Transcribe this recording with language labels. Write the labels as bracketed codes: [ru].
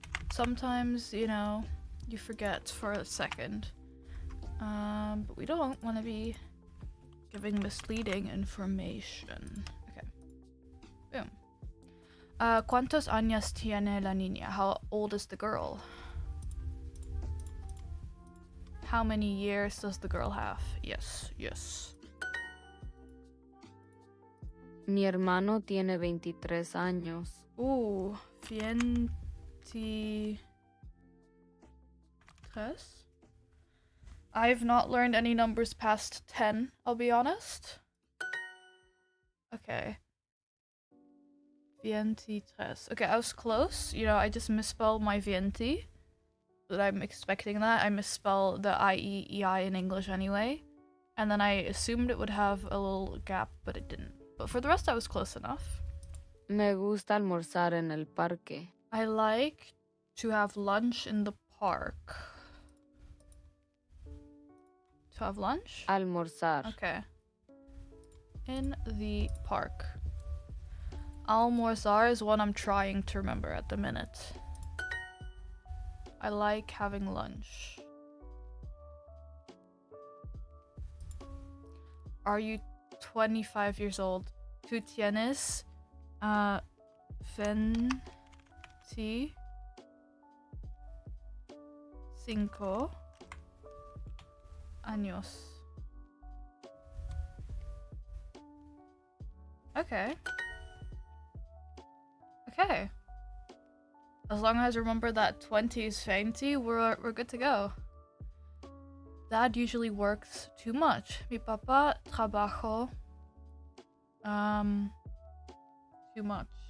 [en] Sometimes, you know, you forget for a second. But we don't want to be giving misleading information. Okay. Boom. [es] ¿Cuántos años tiene la niña? [en] How old is the girl? How many years does the girl have? Yes, yes. [es] Mi hermano tiene 23 años. [en] Ooh, 23. I've not learned any numbers past 10, I'll be honest. Okay. 23. Okay, I was close. You know, I just misspelled my 20. But I'm expecting that. I misspelled the I-E, E-I in English anyway. And then I assumed it would have a little gap, but it didn't. But for the rest, I was close enough. [es] Me gusta almorzar en el parque. [en] I like to have lunch in the park. To have lunch? [es] Almorzar. [en] Okay. In the park. Almorzar is one I'm trying to remember at the minute. I like having lunch. Are you 25 years old? [es] ¿Tú tienes 25 años? [en] Okay. Okay. As long as I remember that 20 is 20, we're good to go. Dad usually works too much. Mi papá trabajo too much.